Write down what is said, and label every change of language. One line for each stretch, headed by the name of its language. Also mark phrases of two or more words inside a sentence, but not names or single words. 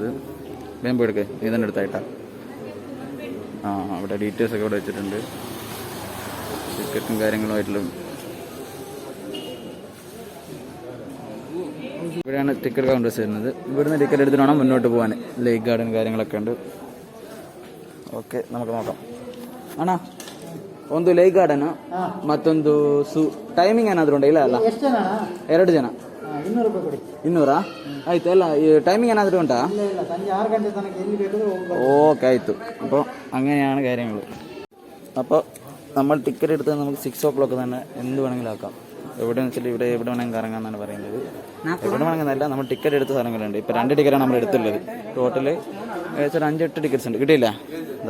Malayalam: വേഗം പോയി എടുക്കുക. നീ തന്നെ എടുത്തായിട്ടാ. അവിടെ ഡീറ്റെയിൽസ് ഒക്കെ ഇവിടെ വെച്ചിട്ടുണ്ട്. ടിക്കറ്റും കാര്യങ്ങളുമായിട്ടുള്ള ഇവിടെയാണ് ടിക്കറ്റ് കൗണ്ടേഴ്സ് വരുന്നത്. ഇവിടുന്ന് ടിക്കറ്റ് എടുത്തിട്ട് വേണം മുന്നോട്ട് പോകാൻ. ലേക്ക് ഗാർഡൻ കാര്യങ്ങളൊക്കെ ഉണ്ട്.
Kannada: ಓಕೆ, ನಮಗೆ ನೋಡೋಣ ಅಣ್ಣ. ಒಂದು ಲೈಕ್ ಗಾರ್ಡನ್ ಮತ್ತೊಂದು ಟೈಮಿಂಗ್ ಏನಾದರೂ ಉಂಟಾ? ಇಲ್ಲ ಅಲ್ಲ, 2 ಜನ 200 ರೂಪಾಯಿ ಕೊಡಿ. 200? ಆಯ್ತು. ಅಲ್ಲ,
Malayalam: ടൈമിംഗ് ഏനാದರೂ ഉണ്ടോ?
Kannada: ಸಂಜೆ 6 ಗಂಟೆ ತನಕ ಎಲ್ಲಿ ಬೇಕಾದರೂ ಹೋಗ್ಬೋದು. ಓಕೆ, ಆಯ್ತು.
Malayalam: അപ്പോൾ അങ്ങനെയാണ് കാര്യങ്ങൾ. അപ്പോൾ നമ്മൾ ടിക്കറ്റ് എടുത്താൽ നമുക്ക് 6 o'clock തന്നെ എന്ത് വേണമെങ്കിലും ആക്കാം. എവിടെയെന്ന് വെച്ചാൽ ഇവിടെ എവിടെ വേണമെങ്കിൽ കറങ്ങാമെന്നാണ് പറയുന്നത്. എവിടെ വേണമെന്നല്ല, നമ്മൾ ടിക്കറ്റ് എടുത്ത സ്ഥലങ്ങളുണ്ട്. ഇപ്പോൾ 2 ടിക്കറ്റാണ് നമ്മൾ എടുത്തുള്ളത്. ടോട്ടൽ ഏകദേശം 5-8 ടിക്കറ്റ്സ് ഉണ്ട്. കിട്ടിയില്ല എന്താ?